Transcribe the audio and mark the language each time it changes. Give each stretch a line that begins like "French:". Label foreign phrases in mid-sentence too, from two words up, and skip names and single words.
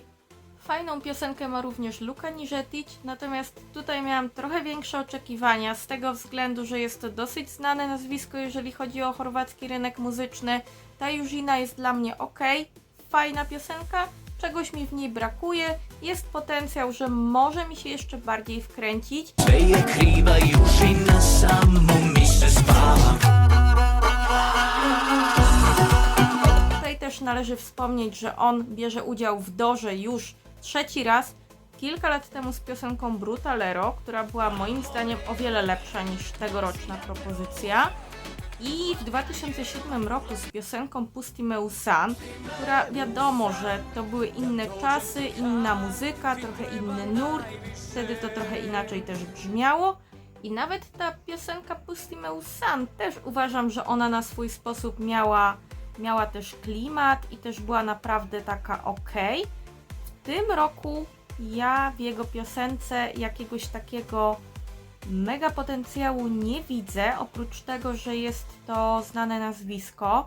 Polish: Fajną piosenkę ma również Luka Nižetić, natomiast tutaj miałam trochę większe oczekiwania z tego względu, że jest to dosyć znane nazwisko, jeżeli chodzi o chorwacki rynek muzyczny. Ta Južina jest dla mnie ok, fajna piosenka, czegoś mi w niej brakuje, jest potencjał, że może mi się jeszcze bardziej wkręcić.
Croatian: Sve je kriva Južina, samo mi se spava.
Polish: Tutaj też należy wspomnieć, że on bierze udział w Dorze już trzeci raz, kilka lat temu z piosenką Brutalero, która była moim zdaniem o wiele lepsza niż tegoroczna propozycja. I w 2007 roku z piosenką Pusti me u san, która wiadomo, że to były inne czasy, inna muzyka, trochę inny nurt, wtedy to trochę inaczej też brzmiało. I nawet ta piosenka Pusti me u san też uważam, że ona na swój sposób miała też klimat i też była naprawdę taka okej. W tym roku ja w jego piosence jakiegoś takiego mega potencjału nie widzę, oprócz tego, że jest to znane nazwisko.